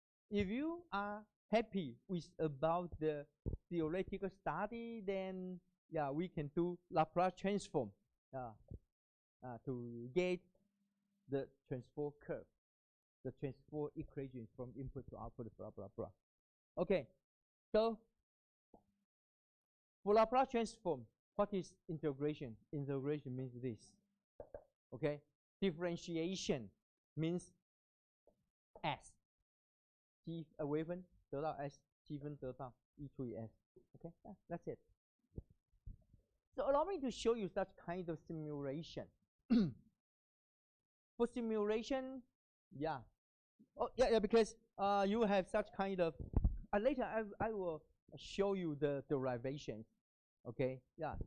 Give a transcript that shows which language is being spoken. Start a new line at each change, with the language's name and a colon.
English: If you are happy with about the theoretical study, then yeah, we can do Laplace transform to get the transfer curve, the transfer equation from input to output, blah, blah, blah. Okay, so for Laplace transform, what is integration? Integration means this. Okay, differentiation means S.
Chinese: T 微分得到 S， 积分得到 e 除以 S。
English: Okay, that's it. So allow me to show you such kind of simulation. For simulation, yeah. Oh, yeah, because you have such kind of. Later, I will show you the derivations. Okay, yeah.